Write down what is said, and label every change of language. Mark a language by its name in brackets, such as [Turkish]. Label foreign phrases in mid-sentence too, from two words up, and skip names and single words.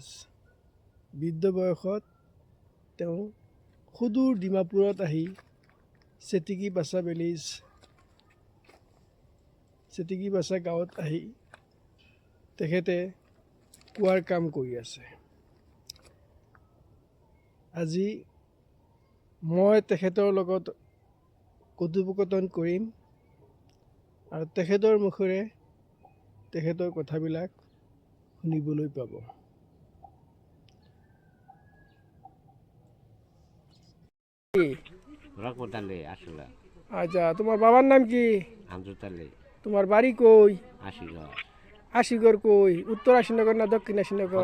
[Assamese] বৃদ্ধ বয়সত তেওঁ সুদূৰ ডিমাপুৰত আহি চেতিকি বাচা গাঁৱত আহি তেখেতে কুঁৱাৰ কাম কৰি আছে। আজি মই তেখেতৰ লগত কথোপকথন কৰিম আৰু তেখেতৰ মুখেৰে তেখেতৰ কথাবিলাক শুনিবলৈ পাব। [Bangla] রহমত আলী আসলে আচ্ছা, তোমার বাবার নাম কি? আমজুদ আলী তোমার বাড়ি কই? আশিগড় আশিগড় কই? উত্তর আশিনগর না দক্ষিণ আশিনগর?